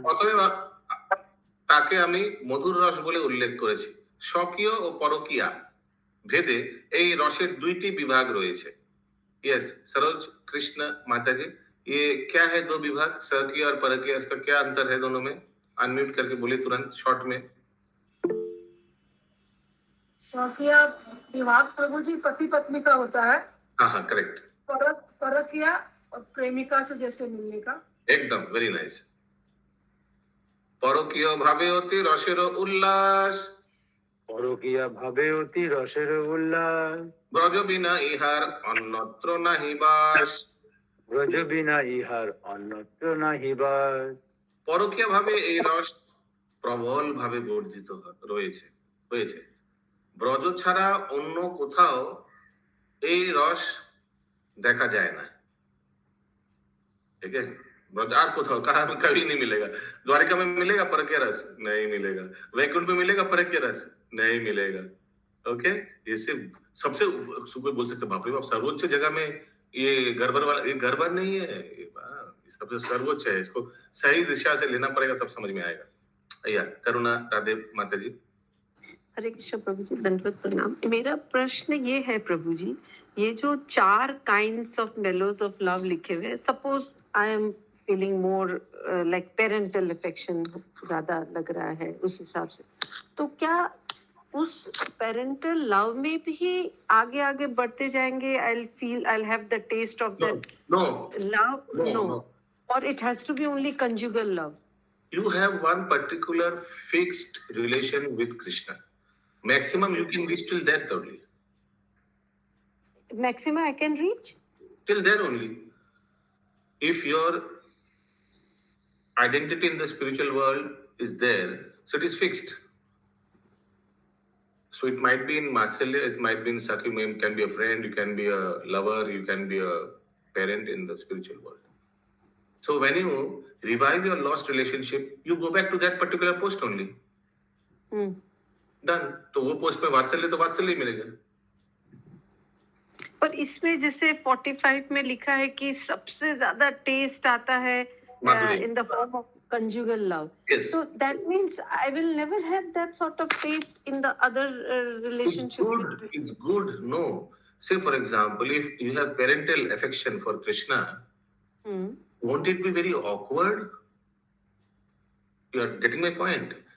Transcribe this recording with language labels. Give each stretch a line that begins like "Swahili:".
Bangla: অতএব তাকে আমি মধুর রস বলে উল্লেখ করেছি। স্বকীয় ও পরকীয়া ভেদে এই রসের 2টি বিভাগ রয়েছে।
Hindi: यस सरोज कृष्ण माता जी, ये क्या है 2 विभाग, स्वकीय और परकीय, इसका क्या अंतर है दोनों में? अनम्यूट करके बोले तुरंत शॉर्ट में। स्वकीय विवाह प्रभु जी पति पत्नी का होता है। हाँ हाँ करेक्ट। परकीय और प्रेमिका से जैसे मिलने का। एकदम वेरी नाइस।
Bangla: পরকীয় ভাবে অতি রসের উল্লাস, পরকীয়া ভাবে অতি রসের উল্লাস, ব্রজ বিনা ইহার অন্যত্র নাহি বাস। ব্রজ বিনা ইহার অন্যত্র নাহি বাস। পরকীয় ভাবে এই রস প্রবল ভাবে বর্ধিত হয়েছে। ব্রজ ছাড়া অন্য কোথাও এই রস দেখা যায় না। ঠিক আছে,
Hindi: ब्रजदार को था कहा कभी नहीं मिलेगा। द्वारिका में मिलेगा परक्य रस? नहीं मिलेगा। वैकुंठ में मिलेगा परक्य रस? नहीं मिलेगा। ओके, ये सिर्फ सबसे सुबह बोल सकते बाप रे बाप सर्वोच्च जगह में ये गड़बड़ वाला, ये गड़बड़ नहीं है, ये सबसे सर्वोच्च है, इसको सही दिशा से लेना पड़ेगा तब समझ में आएगा। भैया करुणा राधे माता जी। हरे कृष्ण प्रभु जी, दंडवत प्रणाम। मेरा प्रश्न ये है प्रभु जी, ये जो 4 काइंड्स ऑफ मेलोज ऑफ लव लिखे हुए हैं,
English: suppose I am feeling more like parental affection
Hindi: ज्यादा लग रहा है उस हिसाब से, तो क्या उस पेरेंटल लव में भी आगे आगे बढ़ते जाएंगे?
English: I have the taste of that love? No, or it has to be only conjugal love? You have one particular fixed relation with Krishna. Maximum you can reach till that only. Maximum I can reach? Till there only. If your identity in the spiritual world is there, so it is fixed. So it might be in Matsalya, it might be in Sakhi, you can be a friend, you can be a lover, you can be a parent in the spiritual world. So when you revive your lost relationship, you go back to that particular post only. Done.
Hindi: तो वो post में वात्सल्य तो वात्सल्य ही मिलेगा। पर इसमें जैसे 45 में लिखा है कि सबसे ज्यादा टेस्ट आता है
English: in the form of conjugal love. Yes. So that means I will never have that sort of taste in the other relationship. It's good. No. Say for example, if you have parental affection for Krishna, won't it be very awkward? You are getting my point.